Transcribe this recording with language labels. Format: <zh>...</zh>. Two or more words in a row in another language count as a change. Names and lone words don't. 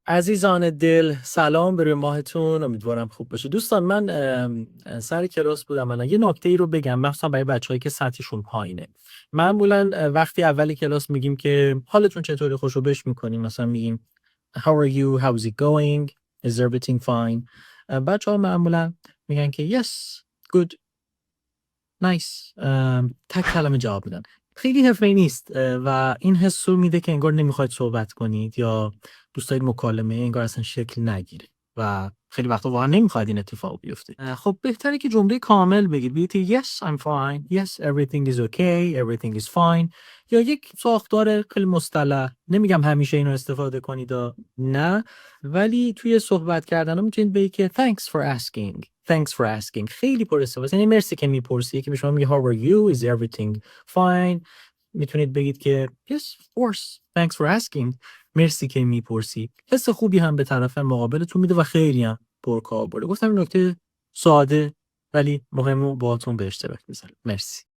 <fa>عزیزان دل سلام به روی ماهتون، امیدوارم خوب باشه. دوستان من سر کلاس بودم. الان یه نکته ای رو بگم، مخصوصا برای بچه‌هایی که سطحشون پایینه. معمولا وقتی اول کلاس میگیم که حالتون چطوره، خوشو بش میکنیم، مثلا میگیم</fa> <en>how are you, how's it going, is everything fine.</en> <fa>بچه‌ها معمولا میگن که</fa> <en>yes, good, nice.</en> <fa>تک کلمه جواب میدن. خیلی حرفه‌ای نیست و این حس رو میده که انگار نمیخواید صحبت کنید یا دوست دارید مکالمه انگار اصلا شکل نگیره و خیلی وقتا واقعا نمیخواید این اتفاق بیفته. خب بهتره که جمله کامل بگید. بگید</fa> <en>yes I'm fine, yes everything is okay, everything is fine.</en> <fa>یا یک ساختار خیلی مصطلح. نمیگم همیشه اینو استفاده کنید نه، ولی توی صحبت کردن میتونید بگید که</fa> <en>thanks for asking. Thanks for asking.</en> <fa>خیلی پر استفاده. یعنی مرسی که میپرسی، که به شما میگه</fa> <en>how are you, is everything fine.</en> <fa>میتونید بگید که</fa> <en>yes of course, thanks for asking.</en> <fa>مرسی که میپرسی. حس خوبی هم به طرف مقابلتون میده و خیلی هم پرکاربرده. گفتم این نکته ساده ولی مهم رو باهاتون به اشتراک بذارم. مرسی.</fa>